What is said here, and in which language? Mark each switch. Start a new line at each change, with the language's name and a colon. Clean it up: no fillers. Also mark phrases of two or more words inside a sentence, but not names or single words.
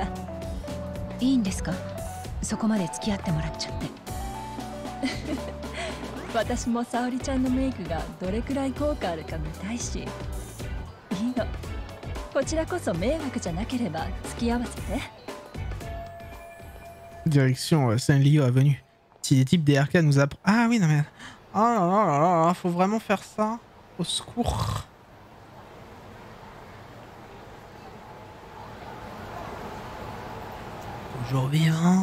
Japanese: いいんですか？そこまで付き合ってもらっちゃって。私も沙織ちゃんのメイクがどれくらい効果あるか見たいし。いいの。こちらこそ迷惑じゃなければ付き合わせて。
French: Direction Saint-Lio Avenue. Si les types des RK nous apprennent... Ah oui, non mais... Oh là là là là, faut vraiment faire ça? Au secours. Toujours vivant.